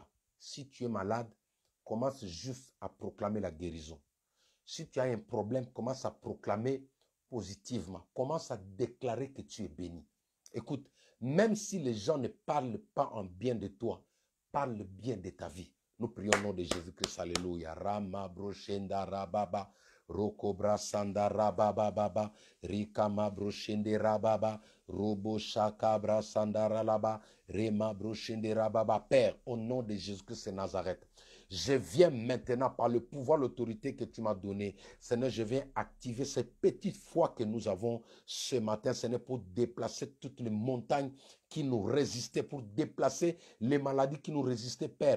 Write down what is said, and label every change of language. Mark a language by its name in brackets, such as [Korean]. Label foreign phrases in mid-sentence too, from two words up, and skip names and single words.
[French] Si tu es malade, commence juste à proclamer la guérison. Si tu as un problème, commence à proclamer positivement. Commence à déclarer que tu es béni. Écoute, même si les gens ne parlent pas en bien de toi, parle bien de ta vie. Nous prions au nom de Jésus-Christ. Alléluia. Rama broshenda rababa. Rokobra sanda rababa baba. Rikama broshende rababa. Robo shakabra sanda ralaba. Rema broshende rababa. Père, au nom de Jésus-Christ de Nazareth, je viens maintenant par le pouvoir, l'autorité que tu m'as donnée. Seigneur, je viens activer cette petite foi que nous avons ce matin, Seigneur, pour déplacer toutes les montagnes qui nous résistaient, pour déplacer les maladies qui nous résistaient, Père.